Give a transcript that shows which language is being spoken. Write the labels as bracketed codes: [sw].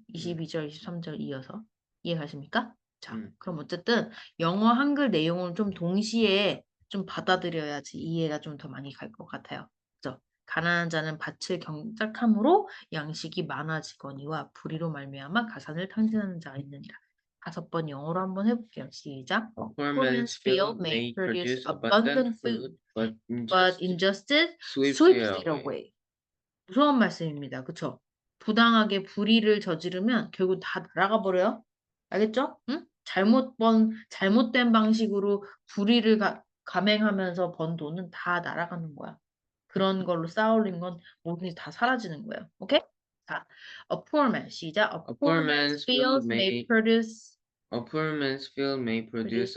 [ko] 22절, 23절 이어서. 이해가십니까? 자, 그럼 어쨌든 영어, 한글 내용을 좀 동시에 좀 받아들여야지 이해가 좀 더 많이 갈 것 같아요. 그죠? 가난한 자는 밭을 경작함으로 양식이 많아지거니와 불의로 말미암아 가산을 탕진하는 자가 있느니라. 5번 영어로 한번 해볼게요. 시작. [en] A poor man's field may produce abundant food, but injustice injustice sweeps sweeps it it away. away. [ko] 무서운 말씀입니다. 그쵸? 부당하게 불의를 저지르면 결국 다 날아가 버려요. 알겠죠? 응? 잘못된 방식으로 불의를 감행하면서 번 돈은 다 날아가는 거야. 그런 걸로 쌓아올린 건 뭐든지 다 사라지는 거예요. 오케이? 자, [en] a poor man, [ko] 시작. [en] A poor poor man's man's fields may produce a poor man's field may produce